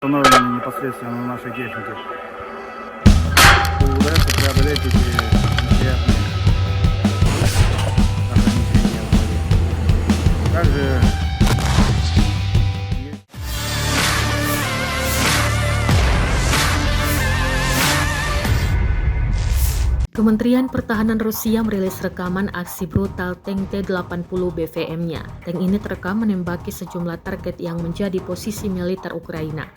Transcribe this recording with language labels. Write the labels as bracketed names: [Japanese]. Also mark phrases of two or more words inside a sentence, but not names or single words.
[Russian] Установлены непосредственно на нашей технике. Удается преодолеть эти неприятные ограничения в воде. Также есть [Indonesian] Kementerian Pertahanan Rusia merilis rekaman aksi brutal tank T-80 BVM-nya. Tank ini terekam menembaki sejumlah target yang menjadi posisi militer Ukraina.